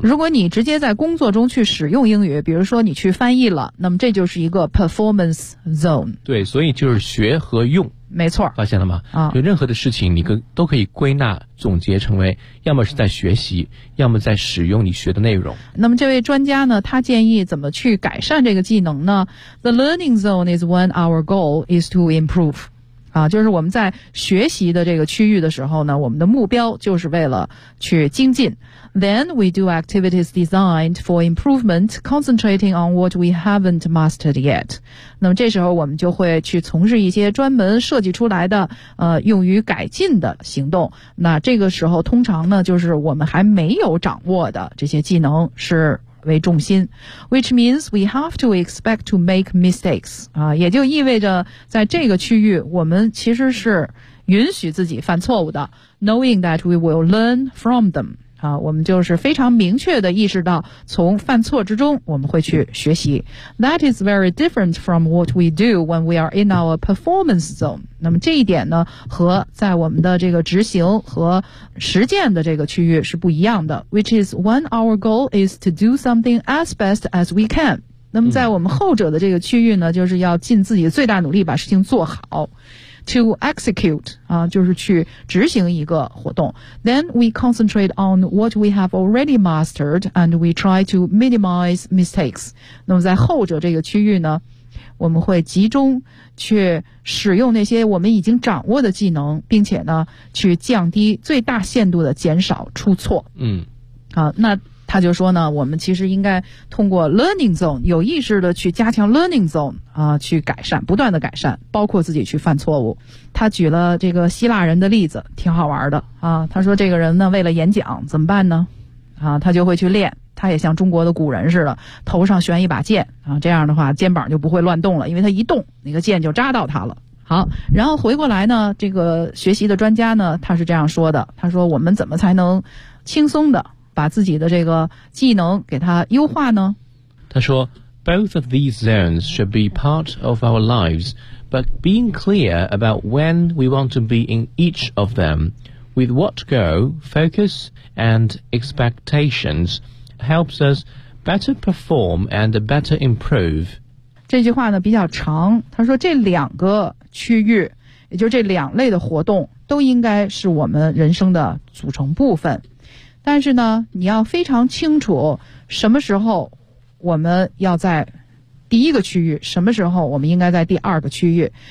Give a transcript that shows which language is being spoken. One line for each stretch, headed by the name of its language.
Chinese: 如果你直接在工作中去使用英语，比如说你去翻译了，那么这就是一个 performance zone。对，所以就是学和用。没错。发现了吗？啊，有任何的事情你都可以归纳总结成为，要么是在学习，要么在使用你学的内容。那么这位专家呢，他建议怎么去改善这个技能呢？
English: The learning zone is when our goal is to improve。
Chinese: 啊，就是我们在学习的这个区域的时候呢，我们的目标就是为了去精进。
English: Then we do activities designed for improvement, concentrating on what we haven't mastered yet.
Chinese: 那么这时候我们就会去从事一些专门设计出来的用于改进的行动。那这个时候通常呢，就是我们还没有掌握的这些技能是为重心，
English: which means we have to expect to make mistakes.
Chinese: 啊，也就意味着在这个区域我们其实是允许自己犯错误的，
English: knowing that we will learn from them.
Chinese: 啊，我们就是非常明确的意识到从犯错之中我们会去学习。
English: That is very different from what we do when we are in our performance zone.
Chinese: 那么这一点呢，和在我们的这个执行和实践的这个区域是不一样的。
English: Which is when our goal is to do something as best as we can.
Chinese: 那么在我们后者的这个区域呢，就是要尽自己最大努力把事情做好。
English: To execute,
Chinese: 啊，就是去执行一个活动。
English: Then we concentrate on what we have already mastered and we try to minimize mistakes.
Chinese: 那么在后者这个区域呢，我们会集中去使用那些我们已经掌握的技能，并且呢，去降低最大限度的减少出错。嗯。啊，那他就说呢，我们其实应该通过 learning zone 有意识的去加强 learning zone 啊，去改善，不断的改善，包括自己去犯错误。他举了这个希腊人的例子，挺好玩的啊。他说这个人呢，为了演讲怎么办呢？啊，他就会去练，他也像中国的古人似的，头上悬一把剑啊，这样的话肩膀就不会乱动了，因为他一动那个剑就扎到他了。好，然后回过来呢，这个学习的专家呢，他是这样说的，他说我们怎么才能轻松的把自己的这个技能给它优化呢？他说
English: Both of these zones should be part of our lives, but being clear about when we want to be in each of them, with what goal, focus, and expectations, helps us better perform and better improve.
Chinese: 这句话呢比较长，他说这两个区域，也就是这两类的活动，都应该是我们人生的组成部分。但是呢，你要非常清楚什么时候我们要在第一个区域，什么时候我们应该在第二个区域。